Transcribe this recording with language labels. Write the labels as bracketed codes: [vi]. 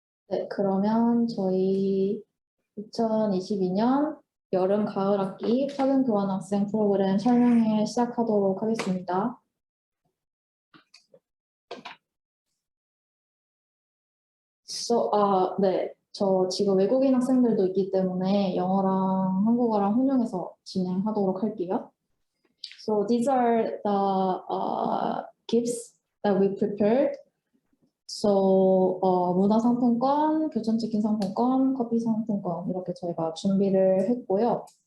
[ko] 네, 그러면 저희 2022년 여름 가을 학기 파견 교환 학생 프로그램 설명회 시작하도록 하겠습니다. 네, 저 지금 외국인 학생들도 있기 때문에 영어랑 한국어랑 혼용해서 진행하도록 할게요. [en] So these are the gifts that we prepared. [ko] So 문화상품권, 교촌치킨 상품권, 커피 상품권 이렇게 저희가 준비를 했고요.